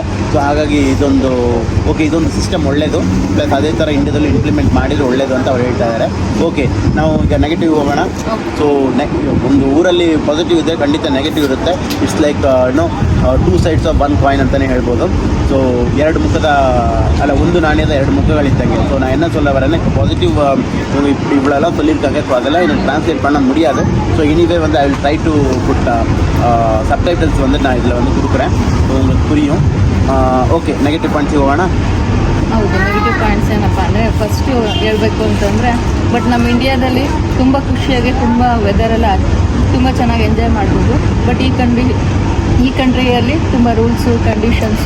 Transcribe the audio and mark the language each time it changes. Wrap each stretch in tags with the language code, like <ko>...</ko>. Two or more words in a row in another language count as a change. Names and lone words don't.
<kn>ಸೊ ಹಾಗಾಗಿ ಇದೊಂದು ಸಿಸ್ಟಮ್ ಒಳ್ಳೆಯದು, ಪ್ಲಸ್ ಅದೇ ಥರ ಇಂಡಿಯಾದಲ್ಲೂ ಇಂಪ್ಲಿಮೆಂಟ್ ಮಾಡಿದರೆ ಒಳ್ಳೆಯದು ಅಂತ ಅವ್ರು ಹೇಳ್ತಾ ಇದ್ದಾರೆ. ಓಕೆ, ನಾವು ಈಗ ನೆಗೆಟಿವ್ ಹೋಗೋಣ. ಸೊ ಒಂದು ಊರಲ್ಲಿ ಪಾಸಿಟಿವ್ ಇದೆ, ಖಂಡಿತ ನೆಗೆಟಿವ್ ಇರುತ್ತೆ.</kn> <en>It's like two sides of one coin</en> <kn>ಅಂತಲೇ ಹೇಳ್ಬೋದು. ಸೊ ಒಂದು ನಾಣ್ಯದ ಎರಡು ಮುಖಗಳಿದ್ದಂಗೆ.</kn> <ta>ஸோ நான் என்ன சொல்ல வரேன்னா, பாசிட்டிவ் இவ்வளோலாம் சொல்லியிருக்காங்க. ஸோ அதெல்லாம் எனக்கு ட்ரான்ஸ்லேட் பண்ண முடியாது.</ta> <en>so anyway</en> <ta>வந்து</ta> <en>I will try to put subtitles</en> <ta>வந்து நான் இதில் வந்து கொடுக்குறேன், உங்களுக்கு புரியும்.</ta> <kn>ಓಕೆ,</kn> <en>negative points</en> <kn>ಹೋಗೋಣ. ಹೌದು,</kn> <en>negative points</en> <kn>ಏನಪ್ಪ ಅಂದರೆ, ಫಸ್ಟು ಹೇಳ್ಬೇಕು ಅಂತಂದರೆ, ಬಟ್ ನಮ್ಮ ಇಂಡಿಯಾದಲ್ಲಿ ತುಂಬ ಖುಷಿಯಾಗಿ ತುಂಬ ವೆದರೆಲ್ಲ ತುಂಬ ಚೆನ್ನಾಗಿ ಎಂಜಾಯ್ ಮಾಡ್ಬೋದು. ಬಟ್ ಈ ಕಂಟ್ರಿಯಲ್ಲಿ ತುಂಬ</kn> <en>rules conditions.</en>